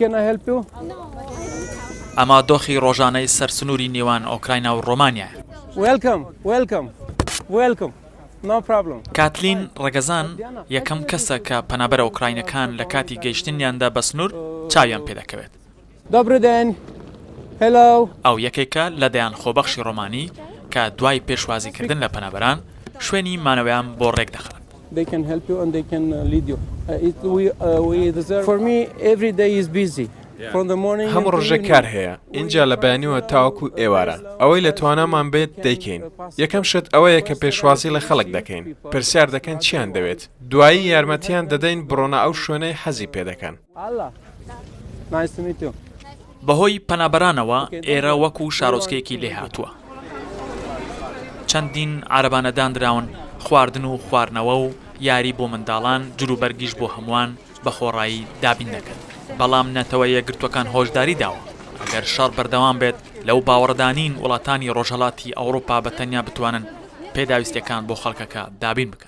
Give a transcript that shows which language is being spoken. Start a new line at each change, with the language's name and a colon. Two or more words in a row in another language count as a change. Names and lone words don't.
Central Kurdish: ئەمە دۆخی ڕۆژانەی سەرسنووری نێوان ئۆکراینە و ڕۆمانیا کاتلین ڕەگەزان یەکەم کەسە کە پەنابەرە ئۆکراینەکان لە کاتی گەیشتنیاندا بە سنوور چاویان پێدەکەوێت ئەو یەکێکە لە دەیان خۆبەخشی ڕۆمانی کە دوای پێشوازیکردن لە پەنابەران شوێنی مانەوەیان بۆ ڕێک دەخات.
English: They can help you and they can lead you. We deserve. For me, every day is busy. From the morning.
Central Kurdish: هەموو ڕۆژێ کار هەیە اینجا لە بەیانیوە تاوەکو ئێوارە ئەوەی لە توانامان بێت دەیکەین یەکەم شت ئەوەیە کە پێشوازی لە خەڵک دەکەین پرسیار دەکەن چیان دەوێت دوایی یارمەتیان دەدەین بڕۆنە ئەو شوێنەی حەزی پێ دەکەن.
English: Nice to meet you.
Central Kurdish: بەهۆی پەنابەرانەوە ئێرە وەکو شارۆچکەیەکی لێ هاتووە. چەندین عارەبانە دانراون خواردن و خواردنەوە و یاری بۆ منداڵان جلوبەرگیش بۆ هەمووان بە خۆڕایی دابین دەکەن. بەڵام نەتەوە یەکگرتوەکان هۆشداری داوە ئەگەر شەڕ بەردەوام بێت لەو باوەڕدانین وڵاتانی ڕۆژهەڵاتی ئەوروپا بەتەنیا بتوانن پێداویستیەکان بۆ خەڵکەکە دابین بکەن.